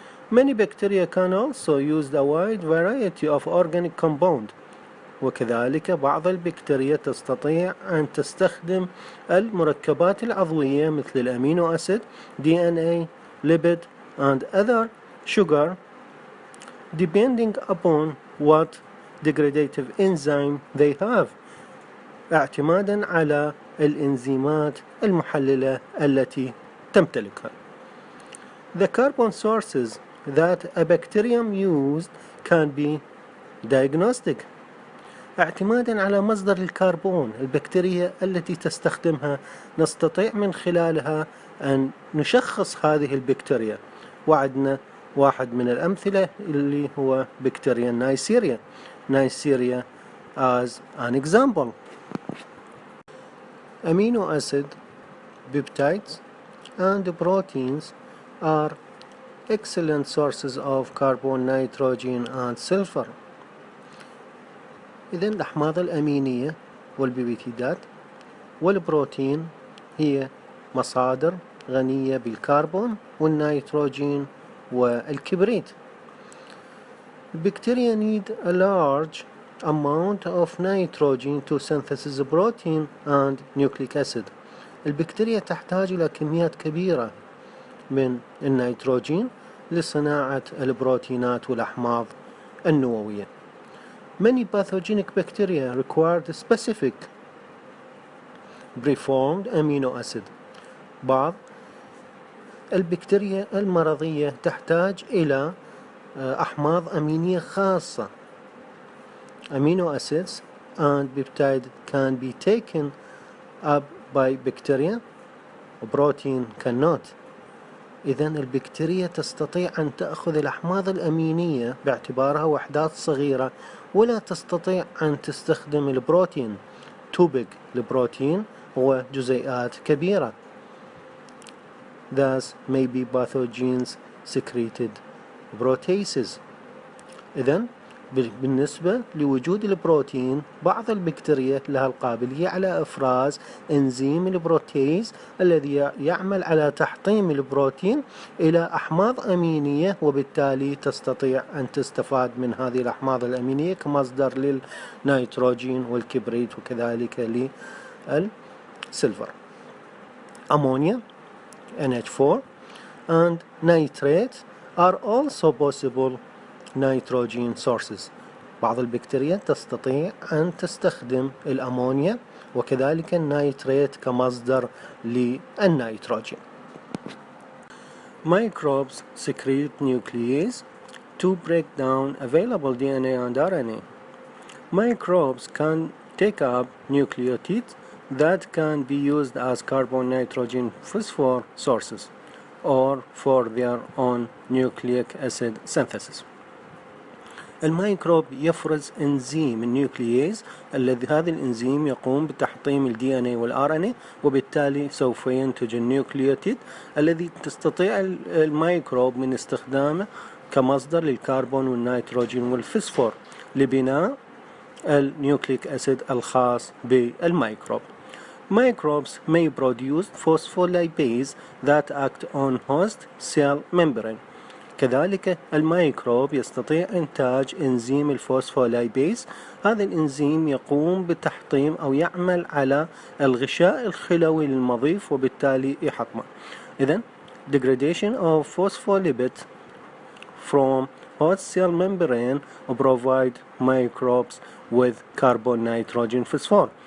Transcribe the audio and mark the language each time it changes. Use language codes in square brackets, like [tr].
[en] Many bacteria can also use a wide variety of organic compounds. [ar] وكذلك بعض البكتيريا تستطيع أن تستخدم المركبات العضوية مثل الأمينو أسيد، [en] DNA, lipid and other sugar depending upon what degradative enzyme they have، [ar] اعتمادا على الإنزيمات المحللة التي تمتلكها. [en] The carbon sources that a bacterium used can be diagnostic. [ar] اعتمادا على مصدر الكربون البكتيريا التي تستخدمها نستطيع من خلالها أن نشخص هذه البكتيريا. وعدنا واحد من الأمثلة اللي هو بكتيريا نيسيريا [en] as an example. Amino acid, peptides and proteins are excellent sources of carbon, nitrogen and sulfur. [ar] إذن الأحماض الأمينية والبيبتيدات والبروتين هي مصادر غنية بالكربون والنيتروجين والكبريت. [en] Bacteria need a large amount of nitrogen to synthesize protein and nucleic acid. [ar] البكتيريا تحتاج إلى كميات كبيرة من النيتروجين لصناعة البروتينات والأحماض النووية. [en] Many pathogenic bacteria require the specific preformed amino acid. [ar] بعض البكتيريا المرضية تحتاج إلى أحماض أمينية خاصة [en] amino acids and peptide can be taken up by bacteria. Protein cannot. [ar] إذن البكتيريا تستطيع أن تأخذ الأحماض الأمينية باعتبارها وحدات صغيرة ولا تستطيع أن تستخدم البروتين. [en] too big. [ar] البروتين هو جزيئات كبيرة. [en] Thus may be pathogens secreted proteases. [ar] إذن بالنسبة لوجود البروتين بعض البكتيريا لها القابلية على إفراز إنزيم البروتيز الذي يعمل على تحطيم البروتين إلى أحماض أمينية، وبالتالي تستطيع أن تستفاد من هذه الأحماض الأمينية كمصدر للنيتروجين والكبريت وكذلك للسلفر. [en] أمونيا NH4 and nitrate are also possible nitrogen sources. [ar] بعض البكتيريا تستطيع أن تستخدم الأمونيا وكذلك النيتريت كمصدر للنيتروجين. [en] Microbes secrete nuclease to break down available DNA and RNA. Microbes can take up nucleotides that can be used as carbon, nitrogen, phosphor sources or for their own nucleic acid synthesis. [ar] الميكروب يفرز انزيم النيوكلييز الذي هذا الانزيم يقوم بتحطيم الدي ان اي والار ان اي، وبالتالي سوف ينتج النيوكليوتيد الذي تستطيع الميكروب من استخدامه كمصدر للكربون والنيتروجين والفسفور لبناء النيوكليك اسيد الخاص بالميكروب. [en] Microbes may produce phospholipase that act on host cell membrane. [ar] كذلك الميكروب يستطيع إنتاج إنزيم الفوسفولايبيز. هذا الإنزيم يقوم بتحطيم أو يعمل على الغشاء الخلوي للمضيف وبالتالي يحطمه. [en] إذن degradation of phospholipid from host cell membrane provide microbes with carbon, nitrogen, phosphor.